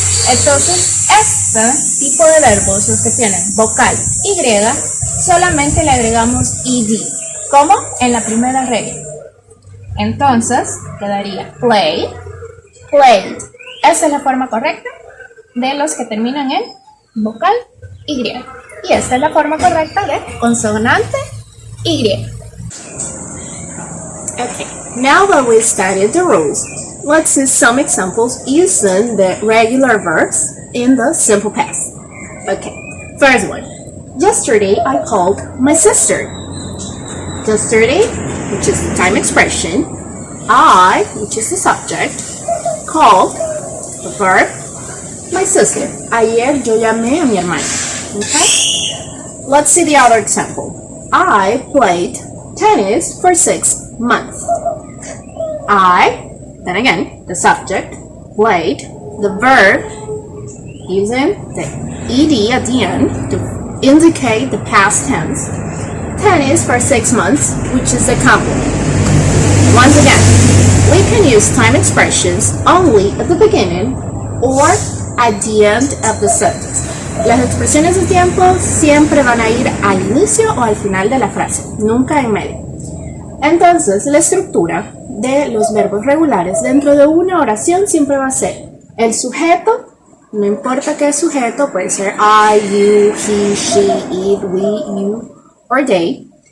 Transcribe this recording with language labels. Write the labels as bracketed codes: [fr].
[es] Entonces, este tipo de verbos, los que tienen vocal Y, solamente le agregamos id, como en la primera regla. Entonces, quedaría play, played. Esa es la forma correcta de los que terminan en vocal Y. Y esta es la forma correcta de consonante Y. [en] Okay, now that we studied the rules, let's see some examples using the regular verbs in the simple past. Okay, first one. Yesterday I called my sister. Yesterday, which is the time expression. I, which is the subject. Called, the verb. My sister. [es] Ayer yo llamé a mi hermana. [en] Okay? Let's see the other example. I played tennis for 6 months. I, then again, the subject, played, the verb, using the ed at the end to indicate the past tense. Tennis for 6 months, which is a complement. Once again, we can use time expressions only at the beginning or at the end of the sentence. [es] Las expresiones de tiempo siempre van a ir al inicio o al final de la frase, nunca en medio. Entonces, la estructura de los verbos regulares dentro de una oración siempre va a ser el sujeto, no importa qué sujeto, puede ser I, you, he, she, it, we, you, or they.